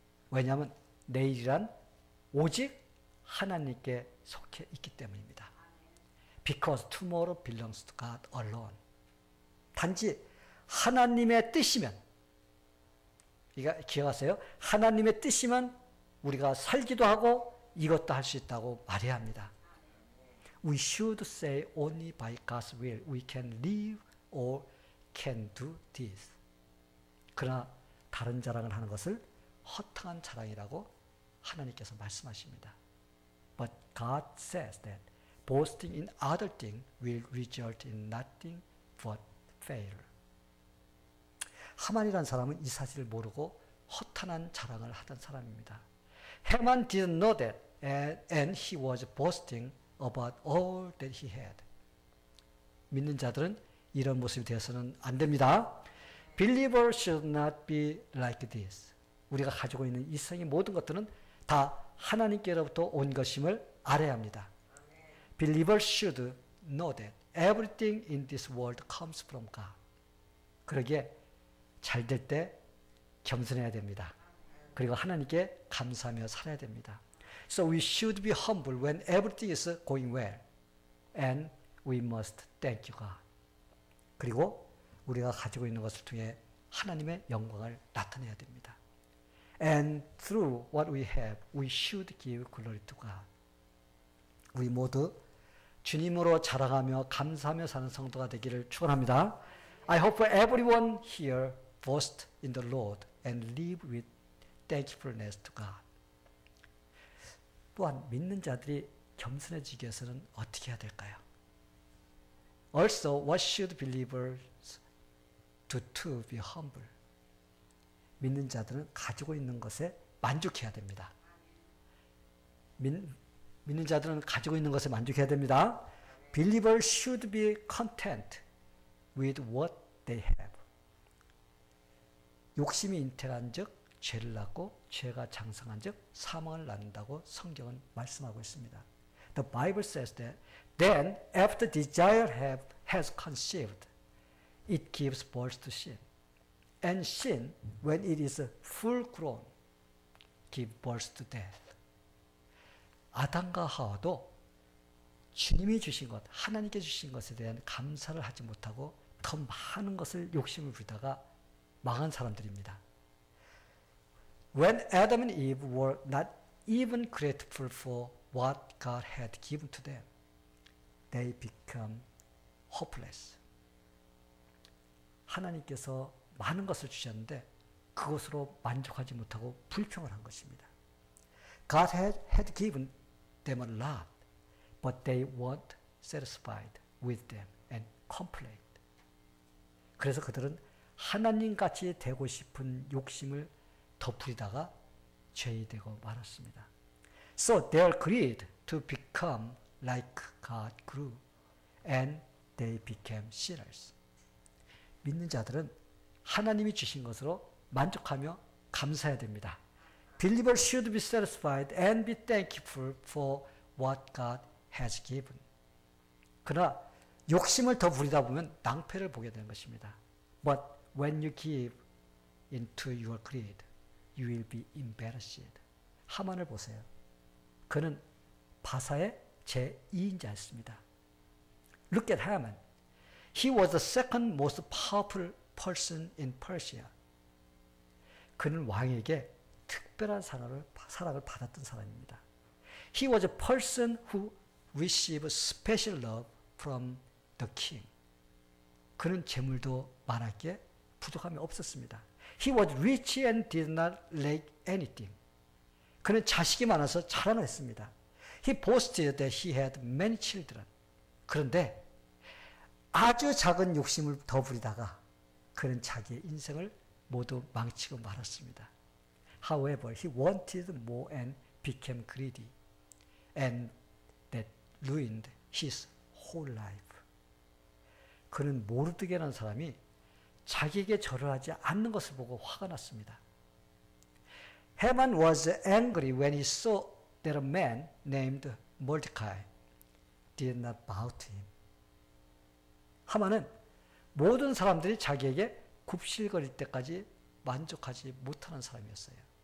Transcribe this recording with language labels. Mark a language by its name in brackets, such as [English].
[Korean] 왜냐하면 내일이란 오직 하나님께 속해 있기 때문입니다. [English] Because tomorrow belongs to God alone. [Korean] 단지 하나님의 뜻이면 기억하세요? 하나님의 뜻이면 우리가 살기도 하고 이것도 할 수 있다고 말해야 합니다. [English] We should say only by God's will we can live or can do this. [Korean] 그러나 다른 자랑을 하는 것을 허탕한 자랑이라고 하나님께서 말씀하십니다. [English] But God says that boasting in other things will result in nothing but failure. [Korean] 하만이라는 사람은 이 사실을 모르고 허탄한 자랑을 하던 사람입니다. [English] Haman didn't know that and he was boasting about all that he had. [Korean] 믿는 자들은 이런 모습이 되어서는 안 됩니다. [English] Believers should not be like this. [Korean] 우리가 가지고 있는 이 세상의 모든 것들은 다 하나님께로부터 온 것임을 알아야 합니다. [English] Believers should know that everything in this world comes from God. [Korean] 그러기에 잘 될 때 겸손해야 됩니다. 그리고 하나님께 감사하며 살아야 됩니다. [English] So we should be humble when everything is going well. And we must thank you, God. [Korean] 그리고 우리가 가지고 있는 것을 통해 하나님의 영광을 나타내야 됩니다. [English] And through what we have, we should give glory to God. [Korean] 우리 모두 주님으로 자랑하며 감사하며 사는 성도가 되기를 축원합니다. [English] I hope everyone here boast in the Lord and live with thankfulness to God. [Korean] 또한 믿는 자들이 겸손해지기 위해서는 어떻게 해야 될까요? [English] Also, what should believers do to be humble? [Korean] 믿는 자들은 가지고 있는 것에 만족해야 됩니다. 믿는 자들은 가지고 있는 것에 만족해야 됩니다. [English] Believers should be content with what they have. [Korean] 욕심이 잉태한 즉 죄를 낳고 죄가 장성한 즉 사망을 낳는다고 성경은 말씀하고 있습니다. [English] The Bible says that then after desire has conceived, it gives birth to sin. And sin, when it is full grown, gives birth to death. [Korean] 아담과 하와도 주님이 주신 것, 하나님께 주신 것에 대한 감사를 하지 못하고 더 많은 것을 욕심을 부리다가 망한 사람들입니다. [English] When Adam and Eve were not even grateful for what God had given to them, they become hopeless. [Korean] 하나님께서 많은 것을 주셨는데 그것으로 만족하지 못하고 불평을 한 것입니다. [English] God had given them a lot, but they weren't satisfied with them and complained. [Korean] 그래서 그들은 하나님같이 되고 싶은 욕심을 더 부리다가 죄이 되고 말았습니다. [English] So their greed to become like God grew, and they became sinners. [Korean] 믿는 자들은 하나님이 주신 것으로 만족하며 감사해야 됩니다. [English] Believers should be satisfied and be thankful for what God has given. [Korean] 그러나 욕심을 더 부리다 보면 낭패를 보게 되는 것입니다. [English] But when you give into your greed, you will be embarrassed. [Korean] 하만을 보세요. 그는 바사의 제2인자였습니다. [English] Look at Haman. He was the second most powerful person in Persia. [Korean] 그는 왕에게 특별한 사랑을 받았던 사람입니다. [English] He was a person who received special love from the king. [Korean] 그는 재물도 많았기에 부족함이 없었습니다. [English] He was rich and did not lack anything. [Korean] 그는 자식이 많아서 자랑했습니다. [English] He boasted that he had many children. [Korean] 그런데 아주 작은 욕심을 더 부리다가 그는 자기의 인생을 모두 망치고 말았습니다. [English] However, he wanted more and became greedy, and that ruined his whole life. [Korean] 그는 모르드게라는 사람이 자기에게 절을 하지 않는 것을 보고 화가 났습니다. [English] Haman was angry when he saw that a man named Mordecai did not bow to him. [Korean] 하만은 모든 사람들이 자기에게 굽실거릴 때까지 만족하지 못하는 사람이었어요.